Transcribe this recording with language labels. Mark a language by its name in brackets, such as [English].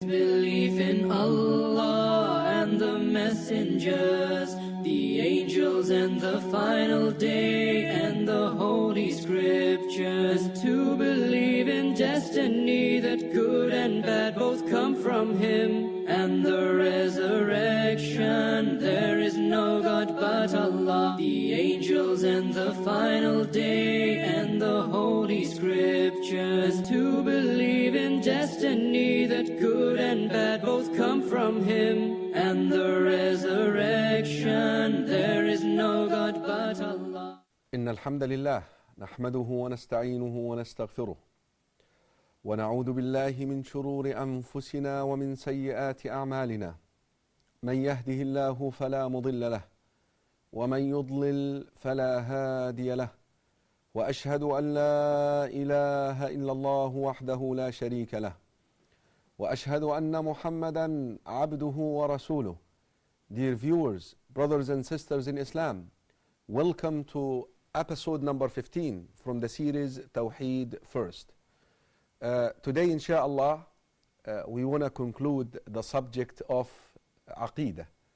[English] in Allah and the messengers, the angels and the final day and the holy scriptures, to believe in destiny, that good and bad both come from Him, and the resurrection, there is no God but Allah, the angels and the final day and the holy scriptures, to believe in destiny, that good and bad both come from Him, and the resurrection, there is no God but Allah. [Arabic] إن الحمد لله نحمده ونستعينه ونستغفره ونعوذ بالله من شرور أنفسنا ومن سيئات أعمالنا من يهده الله فلا مضل له ومن يضلل فلا هادي له وأشهد أن لا إله إلا الله وحده لا شريك له وأشهد أن محمدا عبده ورسوله. [English] Dear viewers, brothers and sisters in Islam, welcome to episode number 15 from the series Tawhid First. Today, inshallah, we want to conclude the subject of Aqidah.